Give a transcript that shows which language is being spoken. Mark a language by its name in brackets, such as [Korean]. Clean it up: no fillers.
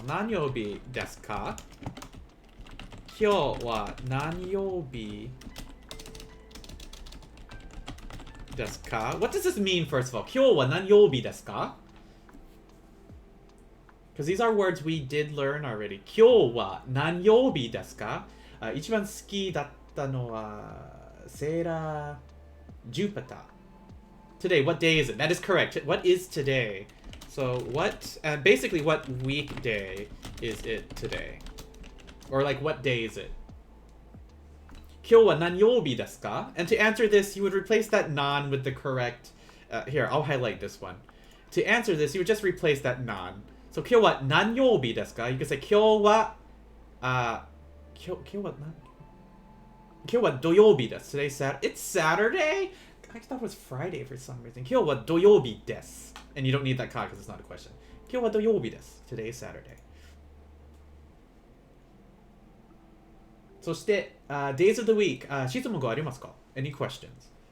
[Japanese] 何曜日ですか?今日は何曜日ですか? [English] What does this mean, first of all? [Japanese] 今日は何曜日ですか? [English] Because these are words we did learn already. [Japanese] 今日は何曜日ですか? 一番好きだったのはセーラーJupiter. [English] Today, what day is it? That is correct. What is today? So what, basically what weekday is it today? Or like what day is it? [Japanese] 今日は何曜日ですか? [English] And to answer this, you would replace that non with the correct, here, I'll highlight this one. To answer this, you would just replace that non. [Japanese] So 今日は何曜日ですか? [English] You could say [Japanese] 今日は、今日は何? 今日は土曜日です. [English] Today's Saturday. It's Saturday? I thought it was Friday for some reason. [Japanese] 今日は土曜日です. [English] And you don't need that ka because it's not a question. [Japanese] 今日は土曜日です. [English] Today is Saturday. そして、days of the week. [Japanese] 質問がありますか? [English] Any questions?